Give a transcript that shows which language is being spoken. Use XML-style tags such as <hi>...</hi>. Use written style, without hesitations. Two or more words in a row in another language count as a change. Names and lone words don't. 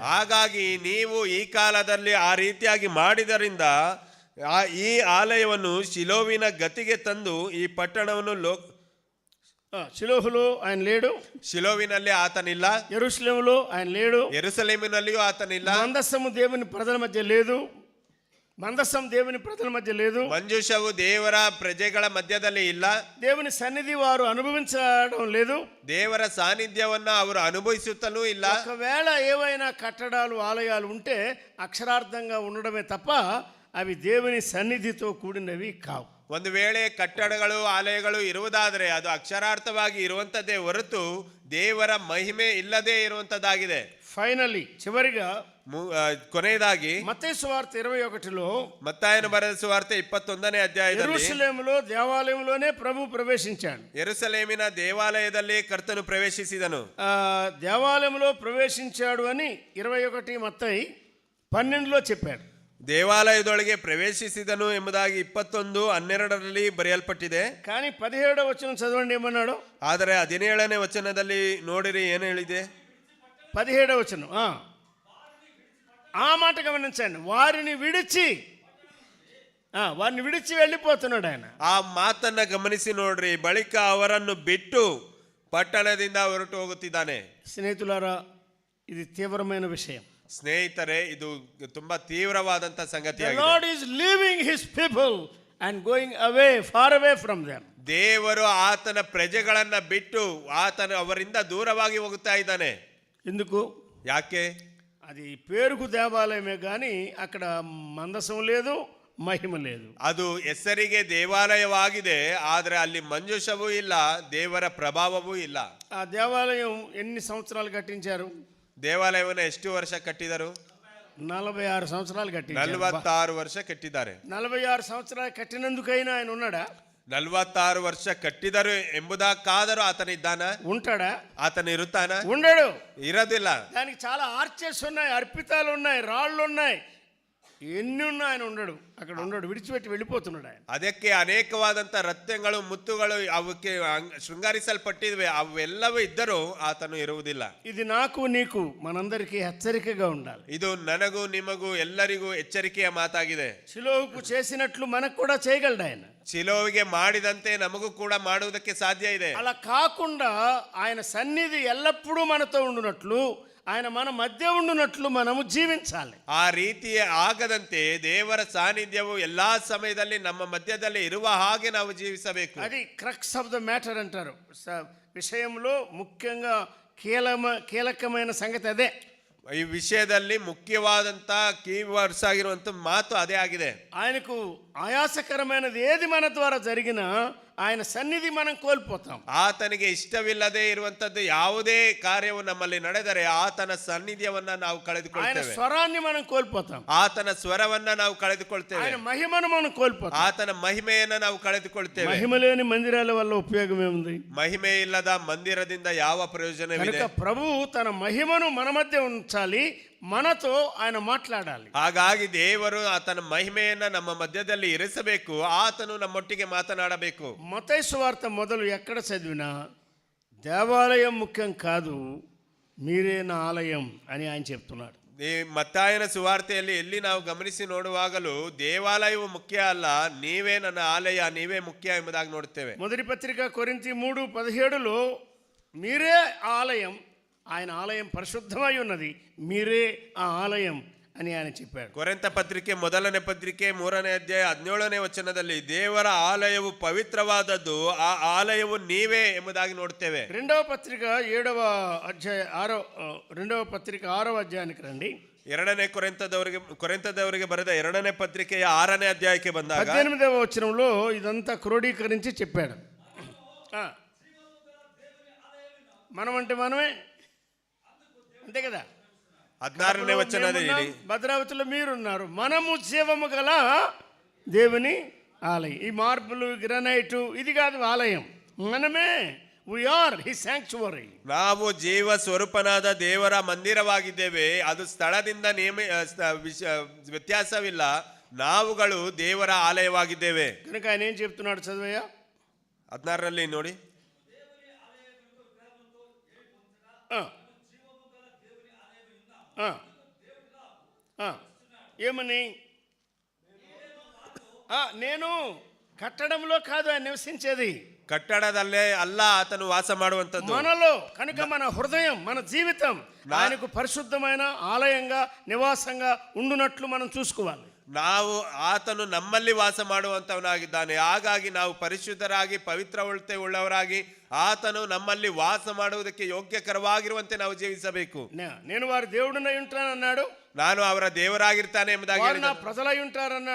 <kn>ಹಾಗಾಗಿ ನೀವು ಈ ಕಾಲದಲ್ಲಿ ಆ ರೀತಿಯಾಗಿ ಮಾಡಿದರಿಂದ ಈ ಆಲಯವನ್ನು ಶಿಲೋವಿನ ಗತಿಗೆ ತಂದು ಈ ಪಟ್ಟಣವನ್ನು</kn> <te>షిలోహులో ఆయన లేడు,</te> <kn>ಶಿಲೋವಿನಲ್ಲಿ ಆತನಿಲ್ಲ,</kn> <te>యెరూషలేములో ఆయన లేడు,</te> <kn>ಯೆರೂಸಲೇಮಿನಲ್ಲಿಯೂ ಆತನಿಲ್ಲ,</kn> <te>మందస్సము దేవుని ప్రజల మధ్య లేదు, మందస్సం దేవుని ప్రజల మధ్య లేదు,</te> <kn>ಮಂಜೂಷವು ದೇವರ ಪ್ರಜೆಗಳ ಮಧ್ಯದಲ್ಲಿ ಇಲ್ಲ,</kn> <te>దేవుని సన్నిధి వారు అనుభవించడం లేదు,</te> <kn>ದೇವರ ಸಾನ್ನಿಧ್ಯವನ್ನ ಅವರು ಅನುಭವಿಸುತ್ತಲೂ ಇಲ್ಲ.</kn> <te>ఒకవేళ ఏవైనా కట్టడాలు ఆలయాలు ఉంటే అక్షరార్థంగా ఉండడమే తప్ప అవి దేవుని సన్నిధితో కూడినవి కావు.</te> <kn>ಒಂದು ವೇಳೆ ಕಟ್ಟಡಗಳು ಆಲಯಗಳು ಇರುವುದಾದರೆ ಅದು ಅಕ್ಷರಾರ್ಥವಾಗಿ ಇರುವಂತದ್ದೇ ಹೊರತು ದೇವರ ಮಹಿಮೆ ಇಲ್ಲದೆ ಇರುವಂತದ್ದಾಗಿದೆ.</kn> <te>ఫైనల్లీ చివరిగా</te> <kn>ಕೊನೆಯದಾಗಿ</kn> <te>మత్తయి సువార్త 21లో</te> <kn>ಮತ್ತಾಯನ ಬರೆದ ಸುವಾರ್ತೆ 21ನೇ ಅಧ್ಯಾಯದಲ್ಲಿ</kn> <te>యెరూషలేములో దేవాలయంలోనే ప్రభు ప్రవేశించాడు.</te> <kn>ಯೆರೂಸಲೇಮಿನ ದೇವಾಲಯದಲ್ಲಿ ಕರ್ತನು ಪ್ರವೇಶಿಸಿದನು.</kn> <te>దేవాలయంలో ప్రవేశించాడు అని 21 మత్తయి 12లో చెప్పాడు.</te> <kn>ದೇವಾಲಯದೊಳಗೆ ಪ್ರವೇಶಿಸಿದನು ಎಂಬುದಾಗಿ 21:12 ಬರೆಯಲ್ಪಟ್ಟಿದೆ.</kn> <te>కానీ 17వ వచనం చదవండి ఏమన్నాడు.</te> <kn>ಆದರೆ 17ನೇ ವಚನದಲ್ಲಿ ನೋಡಿರಿ ಏನು ಹೇಳಿದೆ.</kn> <te>17వ వచనం ఆ మాట గమనించండి. వారిని విడిచి వెళ్ళిపోతున్నాడు ఆయన.</te> <kn>ಆ ಮಾತನ್ನ ಗಮನಿಸಿ ನೋಡ್ರಿ. ಬಳಿಕ ಅವರನ್ನು ಬಿಟ್ಟು ಪಟ್ಟಣದಿಂದ ಹೊರಟು ಹೋಗುತ್ತಿದ್ದಾನೆ. ಸ್ನೇಹಿತುಲಾರಾ, ಇದು ತೀವ್ರమైన ವಿಷಯ. ಸ್ನೇಹಿತರೆ, ಇದು ತುಂಬಾ ತೀವ್ರವಾದಂತ ಸಂಗತಿಯಾಗಿದೆ.</kn> <en>The Lord is leaving his people and going away, far away from them.</en> <kn>ದೇವರು ಆತನ ಪ್ರಜೆಗಳನ್ನ ಬಿಟ್ಟು ಅವರಿಂದ ದೂರವಾಗಿ ಹೋಗುತ್ತಾ ಇದ್ದಾನೆ.</kn> <te>ఎందుకు?</te> <kn>ಯಾಕೆ?</kn> <te>అది పేరుకు దేవాలయమే కానీ అక్కడ మందసం లేదు, మహిమ లేదు.</te> <kn>ಅದು ಹೆಸರಿಗೆ ದೇವಾಲಯವಾಗಿದೆ, ಆದರೆ ಅಲ್ಲಿ ಮಂಜೂಷವೂ ಇಲ್ಲ, ದೇವರ ಪ್ರಭಾವವೂ ಇಲ್ಲ.</kn> <te>ఆ దేవాలయం ఎన్ని సంవత్సరాలు కట్టించారు?</te> <kn>ದೇವಾಲಯವನ್ನು ಎಷ್ಟು ವರ್ಷ ಕಟ್ಟಿದರು?</kn> <te>46 సంవత్సరాలు కట్టించారు.</te> <kn>46 ವರ್ಷ ಕಟ್ಟಿದ್ದಾರೆ.</kn> <te>46 సంవత్సరాలు కట్టినందుకైనా ఆయన ఉన్నాడా?</te> <kn>46 ವರ್ಷ ಕಟ್ಟಿದರು ಎಂಬುದಕ್ಕಾದರೂ ಆತನಿದ್ದಾನ?</kn> <te>ఉంటాడా?</te> <kn>ಆತನ ಇರುತ್ತಾನ?</kn> <te>ఉండడు.</te> <kn>ಇರೋದಿಲ್ಲ.</kn> <te>దానికి చాలా ఆర్చర్స్ ఉన్నాయి, అర్పితాలు ఉన్నాయి, రాళ్ళు ఉన్నాయి, ఎన్ని ఉన్నా ఆయన ఉండడు. అక్కడ ఉండడు, విడిచిపెట్టి వెళ్ళిపోతున్నాడు ఆయన.</te> <kn>ಅದಕ್ಕೆ ಅನೇಕವಾದಂತ ರತ್ನಗಳು ಮುತ್ತುಗಳು ಅವಕ್ಕೆ ಶೃಂಗಾರಿಸಲ್ಪಟ್ಟಿವೆ, ಅವೆಲ್ಲವೂ ಇದ್ದರೂ ಆತನು ಇರುವುದಿಲ್ಲ.</kn> <te>ఇది నాకు నీకు మనందరికీ హెచ్చరికగా ఉండాలి.</te> <kn>ಇದು ನನಗೂ ನಿಮಗೂ ಎಲ್ಲರಿಗೂ ಎಚ್ಚರಿಕೆಯ ಮಾತಾಗಿದೆ.</kn> <te>షిలోహుకు చేసినట్లు మనకు కూడా చేయగలడు ఆయన.</te> <kn>ಶಿಲೋವಿಗೆ ಮಾಡಿದಂತೆ ನಮಗೂ ಕೂಡ ಮಾಡುವುದಕ್ಕೆ ಸಾಧ್ಯ ಇದೆ.</kn> <te>అలా కాకుండా ఆయన సన్నిధి ఎల్లప్పుడూ మనతో ఉండునట్లు, ఆయన మన మధ్య ఉండునట్లు మనము జీవించాలి.</te> <kn>ಆ ರೀತಿ ಆಗದಂತೆ ದೇವರ ಸಾನ್ನಿಧ್ಯವು ಎಲ್ಲಾ ಸಮಯದಲ್ಲಿ ನಮ್ಮ ಮಧ್ಯದಲ್ಲಿ ಇರುವ ಹಾಗೆ ನಾವು ಜೀವಿಸಬೇಕು.</kn> <te>అది</te> <en>crux of the matter</en> <te>అంటారు. విషయంలో ముఖ్యంగా కీలకమైన సంగతి అదే.</te> <kn>ಈ ವಿಷಯದಲ್ಲಿ ಮುಖ್ಯವಾದಂತ ಕೀವರ್ಡ್ಸ್ ಆಗಿರುವಂತ ಮಾತು ಅದೇ ಆಗಿದೆ.</kn> <te>ఆయనకు ఆయాసకరమైనది ఏది మన ద్వారా జరిగినా ఆయన సన్నిధి మనం కోల్పోతాం.</te> <kn>ಆತನಿಗೆ ಇಷ್ಟವಿಲ್ಲದೆ ಇರುವಂತದ್ದು ಯಾವುದೇ ಕಾರ್ಯವು ನಮ್ಮಲ್ಲಿ ನಡೆದರೆ ಆತನ ಸಾನ್ನಿಧ್ಯವನ್ನ ನಾವು</kn> <te>ఆయన</te> <kn>ಕಳೆದುಕೊಳ್ತೇವೆ.</kn> <te>స్వరాన్ని మనం కోల్పోతాం.</te> <kn>ಆತನ ಸ್ವರವನ್ನ ನಾವು ಕಳೆದುಕೊಳ್ತೇವೆ.</kn> <te>ఆయన మహిమను మనం కోల్పోతాం.</te> <kn>ಆತನ ಮಹಿಮೆಯನ್ನ ನಾವು ಕಳೆದುಕೊಳ್ತೇವೆ.</kn> <te>మహిమ లేని మందిరాల వల్ల ఉపయోగం ఏముంది?</te> <kn>ಮಹಿಮೆ ಇಲ್ಲದ ಮಂದಿರದಿಂದ ಯಾವ ಪ್ರಯೋಜನವಿದೆ?</kn> <te>కనుక ప్రభు తన మహిమను మన మధ్య ఉంచాలి, మనతో ఆయన మాట్లాడాలి.</te> <kn>ಹಾಗಾಗಿ ದೇವರು ಆತನ ಮಹಿಮೆಯನ್ನ ನಮ್ಮ ಮಧ್ಯದಲ್ಲಿ ಇರಿಸಬೇಕು, ಆತನು ನಮ್ಮೊಟ್ಟಿಗೆ ಮಾತನಾಡಬೇಕು.</kn> <te>మత్తయి సువార్త మొదలు ఎక్కడ చదివినా దేవాలయం ముఖ్యం కాదు, మీరే నా ఆలయం అని ఆయన చెప్తున్నాడు.</te> <kn>ಈ ಮತ್ತಾಯನ ಸುವಾರ್ತೆಯಲ್ಲಿ ಎಲ್ಲಿ ನಾವು ಗಮನಿಸಿ ನೋಡುವಾಗಲೂ ದೇವಾಲಯವು ಮುಖ್ಯ ಅಲ್ಲ, ನೀವೇ ನನ್ನ ಆಲಯ, ನೀವೇ ಮುಖ್ಯ ಎಂಬುದಾಗಿ ನೋಡುತ್ತೇವೆ.</kn> <te>మొదటి పత్రిక కొరింథీ 3:17లో మీరే ఆలయం, ఆయన ఆలయం పరిశుద్ధమై ఉన్నది, మీరే ఆ ఆలయం అని ఆయన చెప్పాడు.</te> <kn>ಕೊರಿಂಥ ಪತ್ರಿಕೆ 1ನೇ ಪತ್ರಿಕೆ 3ನೇ ಅಧ್ಯಾಯ 17ನೇ ವಚನದಲ್ಲಿ ದೇವರ ಆಲಯವು ಪವಿತ್ರವಾದದ್ದು, ಆ ಆಲಯವು ನೀವೇ ಎಂಬುದಾಗಿ ನೋಡುತ್ತೇವೆ.</kn> <te>రెండవ పత్రిక 6వ అధ్యాయానికి రండి.</te> <kn>ಎರಡನೇ ಕೊರಿಂಥದವರಿಗೆ ಬರೆದ 2ನೇ ಪತ್ರಿಕೆಯ 6ನೇ ಅಧ್ಯಾಯಕ್ಕೆ ಬಂದಾಗ</kn> <te>18వ వచనంలో ఇదంతా క్రోడీకరించి చెప్పాడు. మనం అంటే మనమే, అంతే కదా.</te> <kn>16ನೇ వచనದಲ್ಲಿ</kn> <te>భద్రావతిలో మీరున్నారు, మనము జీవము గల దేవుని ఆలయం. ఈ మార్బుల్ గ్రానైట్ ఇది కాదు ఆలయం, మనమే.</te> <en>We are his sanctuary.</en> <kn>ನಾವು ಜೀವ ಸ್ವರೂಪನಾದ ದೇವರ ಮಂದಿರವಾಗಿದ್ದೇವೆ. ಅದು ಸ್ಥಳದಿಂದ ವ್ಯತ್ಯಾಸವಿಲ್ಲ. ನಾವುಗಳು ದೇವರ ಆಲಯವಾಗಿದ್ದೇವೆ.</kn> <te>ಕనుక ఆయన ఏం చెప్తున్నాడు చదవయ్యా</te> <kn>16ರಲ್ಲಿ ನೋಡಿ.</kn> <te>ఏమని? నేను కట్టడంలో కాదు ఆయన నివసించేది,</te> <kn>ಕಟ್ಟಡದಲ್ಲೇ ಅಲ್ಲ ಆತನು ವಾಸ ಮಾಡುವಂತದ್ದು</kn> <te>మనలో. కనుక మన హృదయం, మన జీవితం ఆయనకు పరిశుద్ధమైన ఆలయంగా నివాసంగా ఉండునట్లు మనం చూసుకోవాలి.</te> <kn>ನಾವು ಆತನು ನಮ್ಮಲ್ಲಿ ವಾಸ ಮಾಡುವಂತವನಾಗಿದ್ದಾನೆ. ಹಾಗಾಗಿ ನಾವು ಪರಿಶುದ್ಧರಾಗಿ ಪವಿತ್ರತೆ ಉಳ್ಳವರಾಗಿ ಆತನು ನಮ್ಮಲ್ಲಿ ವಾಸ ಮಾಡುವುದಕ್ಕೆ ಯೋಗ್ಯಕರವಾಗಿರುವಂತೆ ನಾವು ಜೀವಿಸಬೇಕು.</kn> <te>నేను వారి దేవుడినై ఉంటానన్నాడు,</te> <kn>ನಾನು ಅವರ ದೇವರಾಗಿರ್ತಾನೆ ಎಂಬುದಾಗಿ</kn> <te>వారు నా ప్రజలై ఉంటారన్నాడు,</te>